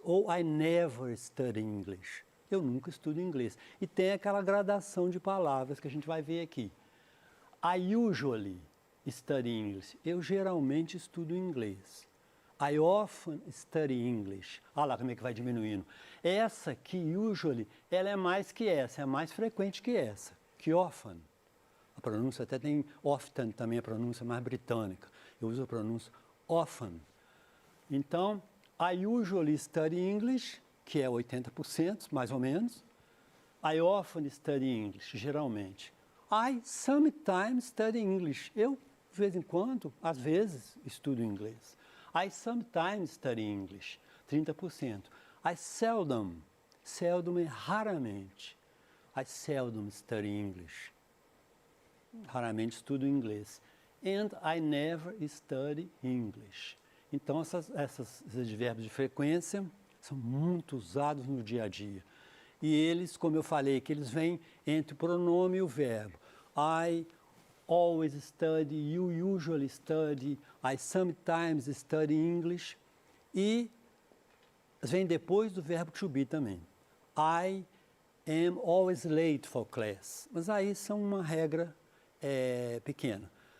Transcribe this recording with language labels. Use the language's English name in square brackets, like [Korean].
[Portuguese] Ou [English] I never study English. [Portuguese] Eu nunca estudo inglês. E tem aquela gradação de palavras que a gente vai ver aqui. [English] I usually study English. [Portuguese] Eu geralmente estudo inglês. [English] I often study English. [Portuguese] Olha lá como é que vai diminuindo. Essa aqui, usually, ela é mais que essa, é mais frequente que essa, que often. A pronúncia até tem often também, a pronúncia mais britânica. Eu uso a pronúncia often. Então, [English] I usually study English, [Portuguese] que é 80%, mais ou menos. [English] I often study English, [Portuguese] geralmente. [English] I sometimes study English. [Portuguese] Eu, de vez em quando, às vezes, estudo inglês. [English] I sometimes study English, 30%. I seldom [Portuguese] é raramente. [English] I seldom study English. [Portuguese] Raramente estudo inglês. [English] And I never study English. [Portuguese] Então, esses advérbios de frequência são muito usados no dia a dia. E eles, como eu falei, que eles vêm entre o pronome e o verbo. [English] I always study, you usually study, I sometimes study English. [Portuguese] E vem depois do verbo to be também. [English] I am always late for class. [Portuguese] Mas aí são uma regra pequena.